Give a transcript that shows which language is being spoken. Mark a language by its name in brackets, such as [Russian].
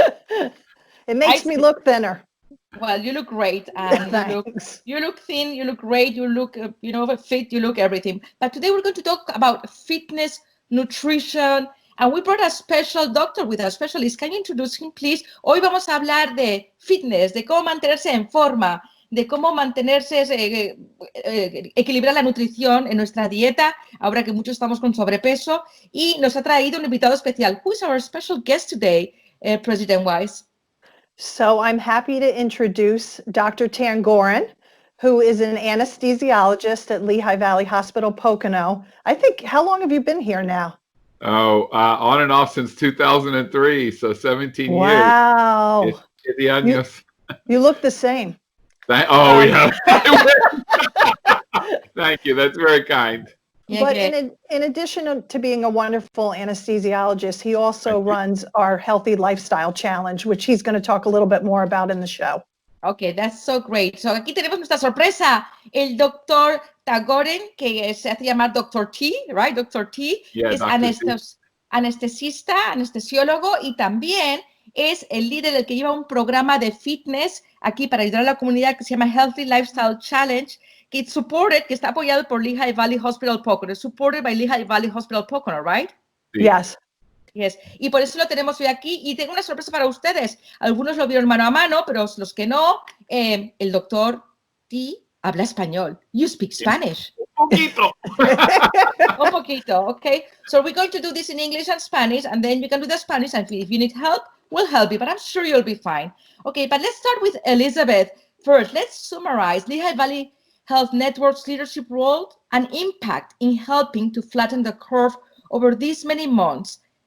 [English] It makes me look thinner. Well, you look great, and you look thin, you look great, you look, fit, you look everything. But today we're going to talk about fitness, nutrition, and we brought a special doctor with us, specialist. Can you introduce him, please? [Spanish] Hoy vamos a hablar de fitness, de cómo mantenerse en forma, de cómo mantenerse, equilibrar la nutrición en nuestra dieta, ahora que muchos estamos con sobrepeso, y nos ha traído un invitado especial. [English] Who is our special guest today, President Weiss? So I'm happy to introduce Dr. Tangoren, who is an anesthesiologist at Lehigh Valley Hospital Poconos. I think, how long have you been here now? Oh, on and off since 2003, so 17 years. Wow. You look the same. Yeah. Thank you. That's very kind. But in addition to being a wonderful anesthesiologist, he also runs our Healthy Lifestyle Challenge, which he's going to talk a little bit more about in the show. Okay, that's so great. [Spanish] So aquí tenemos nuestra sorpresa, el doctor Tangoren, que se hace llamar Dr. T, right? Dr. T es anestesista, anestesiólogo y también es el líder del que lleva un programa de fitness aquí para ayudar a la comunidad que se llama Healthy Lifestyle Challenge, que está apoyado por Lehigh Valley Hospital Poconos, supported by Lehigh Valley Hospital Poconos, right? [English] Yes. Yes. [Spanish] Y por eso lo tenemos hoy aquí y tengo una sorpresa para ustedes. Algunos lo vieron mano a mano, pero los que no, el doctor T habla español. [English] You speak Spanish. [Spanish] Un poquito. Un poquito, okay. [English] So we're going to do this in English and Spanish, and then you can do the Spanish, and if you need help, we'll help you, but I'm sure you'll be fine. Okay, but let's start with Elizabeth. First, let's summarize Lehigh Valley Health Network's leadership role and impact in helping to flatten the curve over these many months.